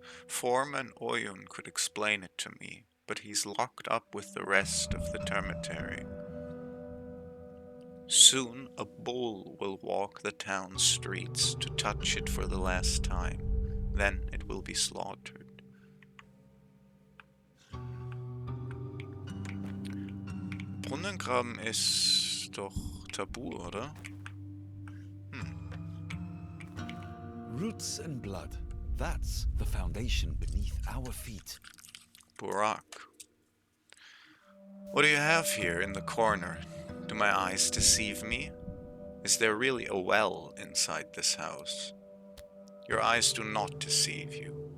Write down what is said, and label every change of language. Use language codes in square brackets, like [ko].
[en] Foreman Oyun could explain it to me, but he's locked up with the rest of the termitary. Soon a bull will walk the town streets to touch it for the last time. Then it will be slaughtered. [de] Brunnengraben ist doch tabu, oder? [en] Roots and blood. That's the foundation beneath our feet. Burak. What do you have here in the corner? Do my eyes deceive me? Is there really a well inside this house? Your eyes do not deceive you.